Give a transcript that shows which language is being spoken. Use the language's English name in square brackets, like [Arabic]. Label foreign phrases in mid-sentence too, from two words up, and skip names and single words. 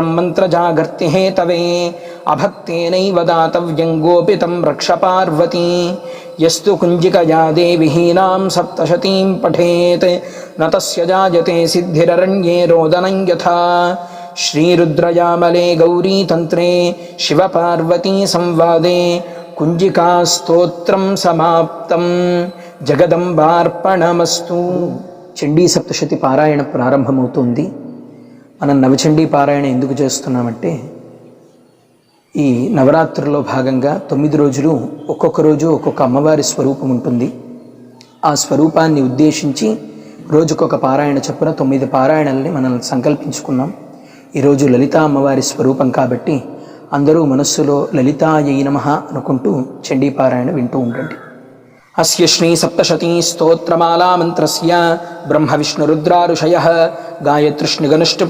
[Sanskrit] मन्त्रजागर्ति हेतवे अभक्तेनैव दातव्यं गोपितं रक्ष पार्वती यस्तु कुञ्जिकया देविहीनां सप्तशतीं पठेत् न तस्य जायते सिद्धिररण्ये रोदनं यथा श्रीरुद्रयामले गौरीतन्त्रे शिवपार्वती संवादे कुञ्जिकास्तोत्रं समाप्तं జగదంబార్పణమస్తు. [Telugu] చండీ సప్తశతి పారాయణ ప్రారంభమవుతుంది. మనం నవచండీ పారాయణ ఎందుకు చేస్తున్నామంటే ఈ నవరాత్రుల్లో భాగంగా 9 రోజులు ఒక్కొక్క రోజు ఒక్కొక్క అమ్మవారి స్వరూపం ఉంటుంది. ఆ స్వరూపాన్ని ఉద్దేశించి రోజుకొక పారాయణ చొప్పున 9 పారాయణల్ని మనం సంకల్పించుకున్నాం. ఈరోజు లలితా అమ్మవారి స్వరూపం కాబట్టి అందరూ మనస్సులో [Sanskrit] లలితాయై నమః [Telugu] అనుకుంటూ చండీ పారాయణ వింటూ ఉండండి. [Sanskrit] अस्य श्री सप्तशती स्तोत्रमाला मंत्रस्य ब्रह्म विष्णु रुद्रारुषयः गायत्रीष्णिगनुष्टुप्